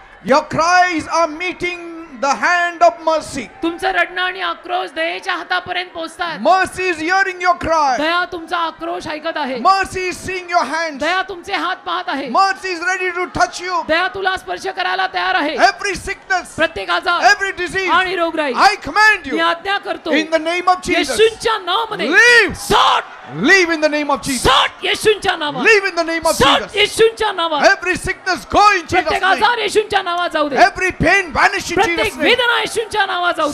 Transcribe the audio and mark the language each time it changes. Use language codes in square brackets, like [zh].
[en] Your cries are meeting the hand of mercy. [mr] तुमचं रडणं आणि आक्रोश दयेच्या हातापर्यंत पोहोचतात. [en] Mercy is hearing your cry. [mr] दया तुमचा आक्रोश ऐकत आहे. [en] Mercy is seeing your hands. [mr] दया तुमचे हात पाहत आहे. [en] Mercy is ready to touch you. [mr] दया तुला स्पर्श करायला तयार आहे. [en] Every sickness, [mr] प्रत्येक आजार [en] every disease, [mr] आणि रोगराई [en] I command [mr] मी [en] you [mr] आज्ञा करतो [en] in the name of Jesus. [mr] येशूंच्या नावामध्ये [en] Leave. [mr] Sought [en] Leave in the name of Jesus. [mr] Sought येशूंच्या नावात. [en] Leave in the name of [mr] sought [en] Jesus. [mr] येशूंच्या नावात. [en] Every sickness go in Jesus' [mr] प्रत्येक [en] name. [mr] आजार येशूंच्या नावात जाऊ दे. [en] Every pain vanish in [mr] प्रत्येक [en] Jesus' name. [mr] वेदना येशूंच्या नावात जाऊ